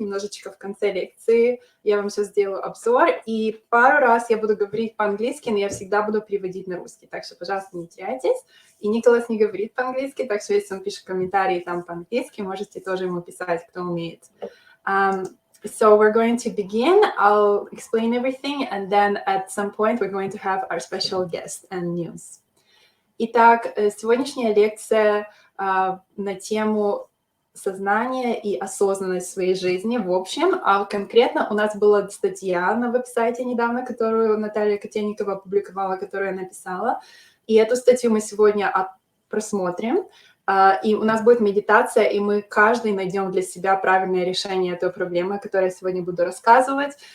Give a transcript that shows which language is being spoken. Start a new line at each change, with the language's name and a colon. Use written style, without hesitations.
Russian: Немножечко в конце лекции я вам сейчас сделаю обзор, и пару раз я буду говорить по-английски, но я всегда буду переводить на русский, так что, пожалуйста, не теряйтесь. И Николас не говорит по-английски, так что если он пишет комментарии там по-английски, можете тоже ему писать, кто умеет.
English: So we're going to begin. I'll explain everything, and then at some point we're going to have our special guest and news.
Russian: Итак, сегодняшняя лекция на тему сознания и осознанность в своей жизни в общем. А конкретно у нас была статья на веб-сайте недавно, которую Наталья Котельникова опубликовала, которую я написала. И эту статью мы сегодня просмотрим. И у нас будет медитация, и мы каждый найдем для себя правильное решение этой проблемы, о которой я сегодня буду рассказывать.